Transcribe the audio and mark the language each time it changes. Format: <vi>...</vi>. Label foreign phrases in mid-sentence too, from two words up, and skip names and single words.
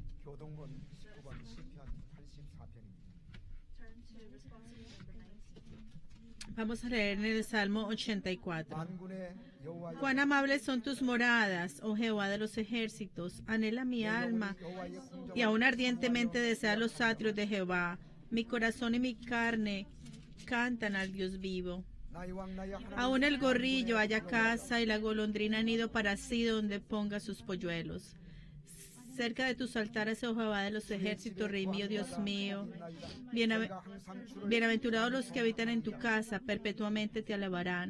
<ko>교동은 19번 시편 84편입니다.</ko> <es>Vamos a leer en el Salmo 84.</es> <ko>만군의 여호와여</ko> <es>Cuán amables son tus moradas, oh Jehová de los ejércitos. Anhela mi alma y aún ardientemente desea los atrios de Jehová. Mi corazón y mi carne cantan al Dios vivo.</es> <ko>나의 왕 나의 하나님</ko> <es>Aún el gorrillo halla casa y la golondrina nido para sí donde ponga sus polluelos. Cerca de tus altares, oh Jehová de los ejércitos, Rey mío, Dios mío. Bienaventurados los que habitan en tu casa, perpetuamente te alabarán.</es>